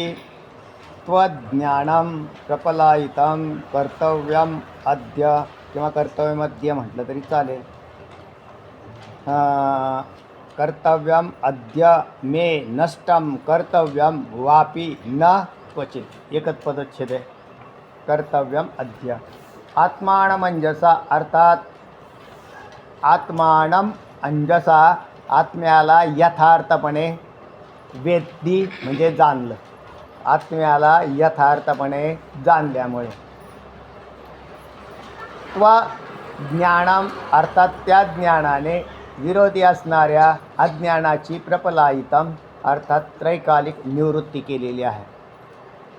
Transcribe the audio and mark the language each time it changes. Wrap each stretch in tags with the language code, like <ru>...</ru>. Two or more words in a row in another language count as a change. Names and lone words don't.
<sa>त्वज्ञानं प्रपलायितं कर्तव्यम अद्य किंवा कर्तव्यमद्य</sa> <mr>म्हटलं तरी चालेल.</mr> <sa>कर्तव्यम अद्य मे नष्टं कर्तव्यम वापि न क्वचित्.</sa> <mr>एकच पदच्छेद आहे.</mr> <sa>कर्तव्यम अद्य.</sa> <mr>आत्मानमंजसा अर्थात</mr> <sa>आत्मानं अंजसा</sa> <mr>आत्म्याला यथार्थपणे वेद्दी म्हणजे जाणलं. आत्म्याला यथार्थपणे जाणल्यामुळे. ज्ञानम अर्थात त्या ज्ञानाने विरोधी असणाऱ्या अज्ञानाची प्रपलायितम अर्थात त्रैकालिक निवृत्ती केलेली आहे.</mr>